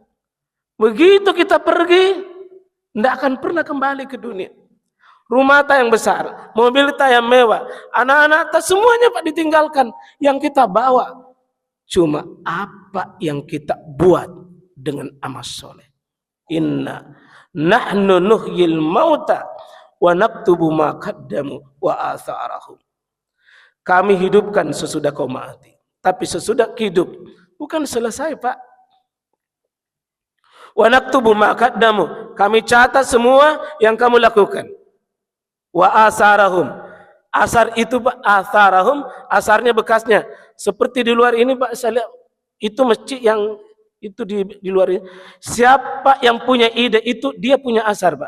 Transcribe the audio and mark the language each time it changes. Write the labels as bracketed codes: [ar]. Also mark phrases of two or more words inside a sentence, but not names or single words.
[id] Begitu kita pergi, tidak akan pernah kembali ke dunia. Rumah tak yang besar, mobil tak yang mewah, anak-anak tak semuanya Pak ditinggalkan. Yang kita bawa cuma apa yang kita buat dengan amal soleh. [ar] إنا نحن نحيي الموتى ونكتب ما قدموا وآثارهم. [id] Kami hidupkan sesudah kau mati. Tapi sesudah hidup bukan selesai Pak. [ar] ونكتب ما قدموا. [id] Kami catat semua yang kamu lakukan. [ar] وآثارهم. [id] Asar itu Pak, atharahum, asarnya bekasnya. Seperti di luar ini Pak, saya lihat itu masjid yang itu di luar ini. Siapa yang punya ide itu dia punya asar Pak.